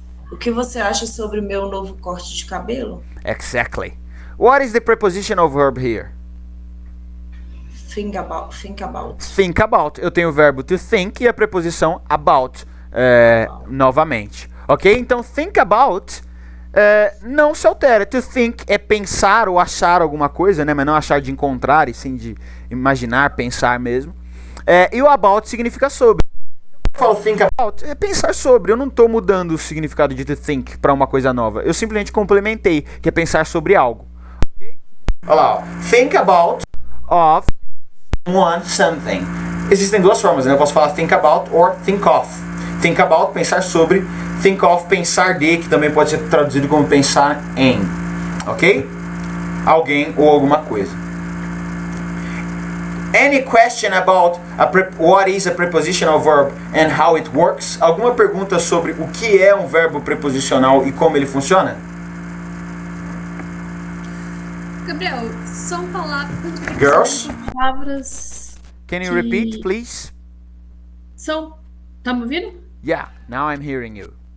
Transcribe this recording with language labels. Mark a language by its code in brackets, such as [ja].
[pt] O que você acha sobre o meu novo corte de cabelo? [en] Exactly. What is the prepositional verb here? Think about. Think about. [pt] Eu tenho o verbo to think e a preposição about novamente. Ok? Então, think about não se altera. To think é pensar ou achar alguma coisa, né? Mas não achar de encontrar, e sim de imaginar, pensar mesmo. E o about significa sobre. Eu falo think about, é pensar sobre. Eu não estou mudando o significado de to think para uma coisa nova. Eu simplesmente complementei, que é pensar sobre algo. Okay? Olha lá, ó. [en] Think about of something. [pt] Existem duas formas, né? Eu posso falar [en] think about or think of. [pt] Think about, pensar sobre. Think of, pensar de, que também pode ser traduzido como pensar em. Ok? Alguém ou alguma coisa. [en] Any question about what is a prepositional verb and how it works? [pt] Alguma pergunta sobre o que é um verbo preposicional e como ele funciona? Gabriel, são palavras... [en] Girls? [pt] Palavras... [en] Can you repeat, please? [pt] Tá me ouvindo? [en] Yeah, now I'm hearing you.